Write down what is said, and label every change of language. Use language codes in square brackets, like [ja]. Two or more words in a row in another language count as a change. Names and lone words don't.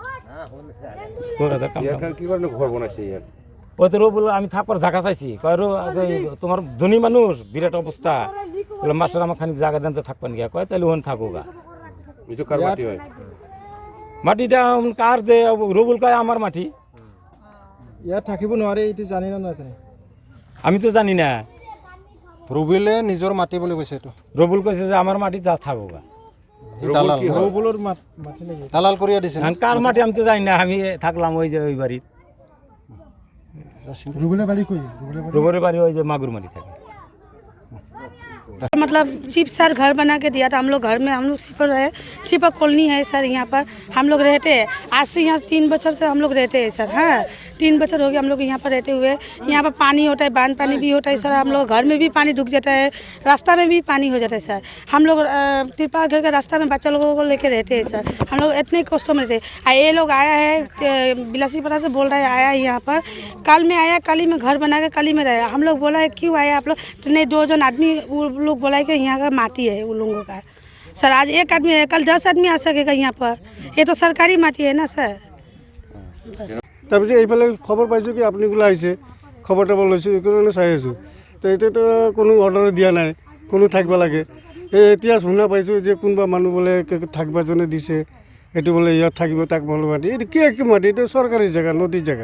[bn] কি কারণে ঘর বানাইছে? ওই তো রবুল আমি থাকবার জায়গা চাইছি, কয় তোমার ধনী মানুষ বিরাট অবস্থা, বলে মাস্টার আমার খানিক জায়গা দেন তো থাকবেন গিয়া, কয় তাহলে ওখানে থাকো গা। কার মাটি হয়? মাটিটা কার যে রবুল কয় আমার মাটি। [as] ইয়াত থাকিব নোৱাৰে এইটো জানি না নাজানে? [bn] আমি তো জানি না। [as] রুবুলে নিজৰ মাটি বুলি কৈছে এইটো। [bn] রবুল কইছে যে আমার মাটি যা থাকো গা। [as] রুবুলৰ মাটি নেকি? দালাল কৰিয়া দিছে। [bn] কার মাটি আমি তো জানি না, আমি থাকলাম ওই যে ওই বাড়িতে। রুবুলের বাড়ি কই? রবুলের বাড়ি ওই যে মাগুর মাটি থাকে। [hi] मतलब चिप सर घर बना के दिया था। हम लोग घर में हम लोग सिपर कॉलोनी है सर, यहाँ पर हम लोग रहते हैं। आज से यहाँ 3 बछर से हम लोग रहते हैं सर। हाँ, 3 बछर हो गया हम लोग यहाँ पर रहते हुए। यहाँ पर पानी होता है, बांध पानी भी होता है सर। हम लोग घर में भी पानी ढुक जाता है, रास्ता में भी पानी हो जाता है सर। हम लोग तिरपाल घर के रास्ता में बच्चा लोगों को लेके रहते हैं सर। हम लोग इतने कष्ट में रहते हैं। ये लोग आया है बिलासीपुरा से बोल रहा है, आया यहाँ पर कल में आया, कल ही में घर बना के कल ही में रहा। हम लोग बोला है क्यों आया आप लोग? तो नहीं, 2 जन आदमी लोग बोला है कि यहाँ का माटी है वो लोगों का सर। आज 1 आदमी है, कल 10 आदमी आ सकेगा यहाँ पर। ये तो सरकारी माटी है ना सर। [as] তাৰপিছত এইফালে খবৰ পাইছোঁ কি আপুনিগুলো আহিছে, খবৰটা লৈছোঁ, এইকাৰণে চাই আছোঁ। তো এতিয়াতো কোনো অৰ্ডাৰ দিয়া নাই, কোনো থাকিব লাগে। এতিয়া শুনা পাইছোঁ যে কোনোবা মানুহ বোলে থাকিব জনে দিছে, এইটো বোলে ইয়াত থাকিব তাক ভাল মাটি। এইটো কি মাটি? এইটো চৰকাৰী জেগা, নদীৰ জেগা।